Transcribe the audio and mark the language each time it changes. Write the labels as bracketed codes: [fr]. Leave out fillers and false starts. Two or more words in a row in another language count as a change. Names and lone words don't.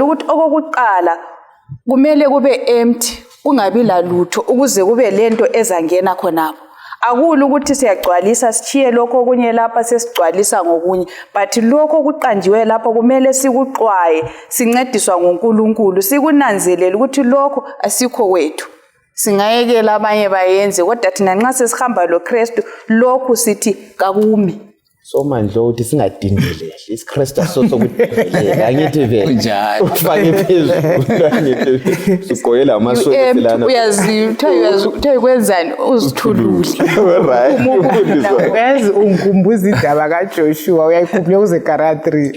[nd] ukuthi okokuqala kumele kube empty kungabi lalutho ukuze kube lento ezangena khonapho akula ukuthi siyagcwalisa sichiye lokho okunye lapha sesigcwalisa ngokunye but lokho okuqanjiwe lapha kumele sikuqwaye sincediswa ngoNkulunkulu sikunanzelele ukuthi lokho asikho wethu singayekela abanye bayenze kodwa thina nxa sesihamba loKristu lokhu sithi kakumi so manje ukuthi singadingeleli isiKristu sokudelela angithi vele Kunjalo. ufake phezulu angithi sigqokela amasweta lana uyazi kwenzani uzithulule right Uyazi ungikhumbuza indaba kaJoshua uyayikhumbula kuze Kara 3